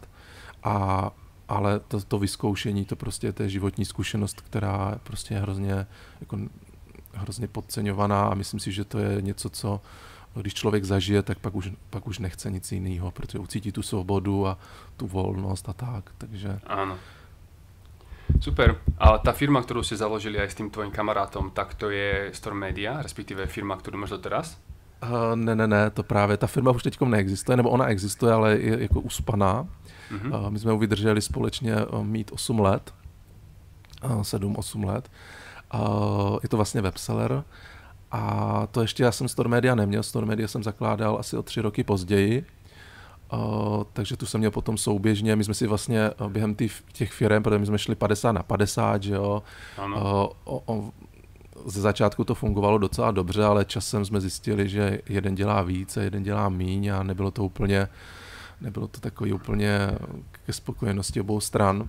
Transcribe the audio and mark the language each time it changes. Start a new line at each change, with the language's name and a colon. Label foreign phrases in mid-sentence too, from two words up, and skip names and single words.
Czech: Ale to vyzkoušení, to prostě je životní zkušenost, která prostě je hrozně podceňovaná a myslím si, že to je něco, co když člověk zažije, tak pak už nechce nic jiného, protože ucítí tu svobodu a tu volnost a tak, takže...
Slovak: Áno. Super. A tá firma, ktorú ste založili aj s tým tvojim kamarátom, tak to je Storm Media, respektíve firma, ktorú máš doteraz?
Czech: Ne, to právě, ta firma už teďkom neexistuje, nebo ona existuje, ale je jako uspaná. My jsme ju vydrželi společně mít 8 let, 7-8 let. Je to vlastně webseller. A to ještě já jsem Storm Media neměl, Storm Media jsem zakládal asi o 3 roky později, takže tu jsem měl potom souběžně, my jsme si vlastně během těch firem, protože my jsme šli 50/50, že jo, ze začátku to fungovalo docela dobře, ale časem jsme zjistili, že jeden dělá víc a jeden dělá míň a nebylo to takový úplně ke spokojenosti obou stran.